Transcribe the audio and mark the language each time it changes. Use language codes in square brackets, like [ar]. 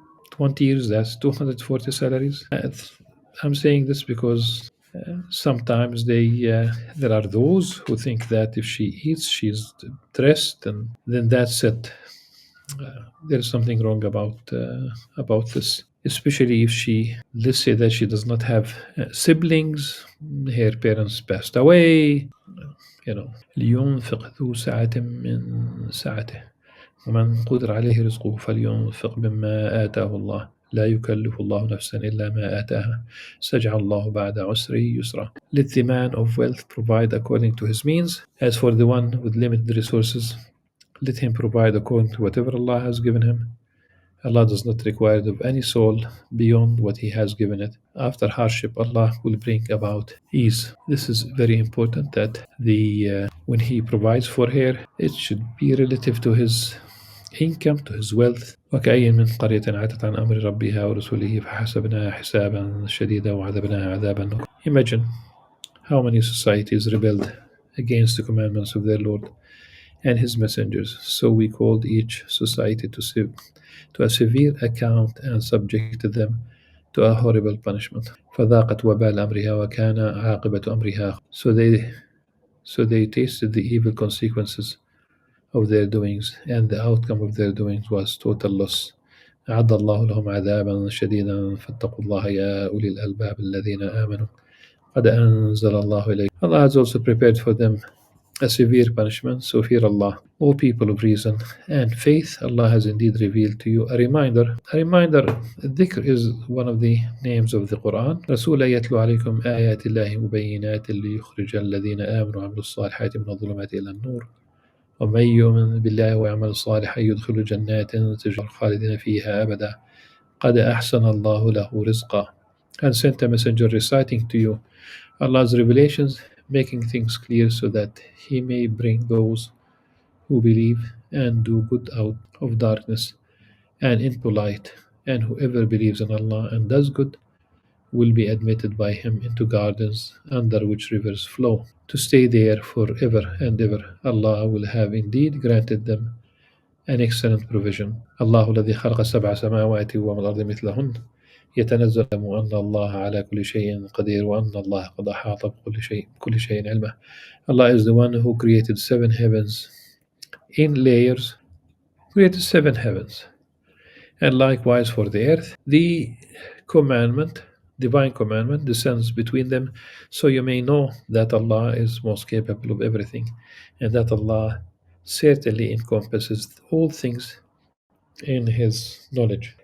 [en] 20 years, that's 240 salaries. I'm saying this because sometimes there are those who think that if she eats, she's dressed, and then that's it. There's something wrong about this, especially if let's say that she does not have siblings, her parents passed away. [ar] لينفق ذو سعة من سعته. ومن قدر عليه رزقه فلينفق مما آتاه الله لا يكلف الله نفسا إلا ما آتاها سيجعل الله بعد عسر يسرا. [en] Let the man of wealth provide according to his means. As for the one with limited resources, let him provide according to whatever Allah has given him. Allah does not require of any soul beyond what He has given it. After hardship, Allah will bring about ease. This is very important that the when He provides for her, it should be relative to His income, to His wealth. [ar] وكأي من قرية عتت عن أمر ربها ورسله فحسبناها حسابا شديدا وعذبناها عذابا نكرا. [en] Imagine how many societies rebelled against the commandments of their Lord and his messengers. So we called each society to a severe account and subjected them to a horrible punishment. [ar] فذاقت وبال أمرها وكان عاقبة أمرها. [en] So they tasted the evil consequences of their doings, and the outcome of their doings was total loss. [ar] أعد الله لهم عذابا شديدا فاتقوا الله يا أولي الألباب الذين آمنوا قد أنزل الله إليكم. [en] Allah has also prepared for them a severe punishment, so fear Allah. O people of reason and faith, Allah has indeed revealed to you a reminder. A reminder, dhikr is one of the names of the Qur'an. [ar] رسولا يتلو عليكم آيات الله مبينات ليخرج الذين آمنوا وعملوا الصالحات من الظلمات إلى النور ومن يؤمن بالله ويعمل صالحا يدخل جنات تجري خالدين فيها أبدا قد أحسن الله له رزقا. [en] And sent a messenger reciting to you Allah's revelations, making things clear so that He may bring those who believe and do good out of darkness and into light. And whoever believes in Allah and does good will be admitted by Him into gardens under which rivers flow, to stay there forever and ever. Allah will have indeed granted them an excellent provision. [ar] الله الذي خلق سبع سماوات ومن الأرض مثلهن يتنزل أن الله على كل شيء قدير وأن الله قد أحاط بكل شيء علمه. [en] Allah is the one who created seven heavens in layers, created seven heavens. And likewise for the earth, the commandment, divine commandment, descends between them, so you may know that Allah is most capable of everything, and that Allah certainly encompasses all things in His knowledge.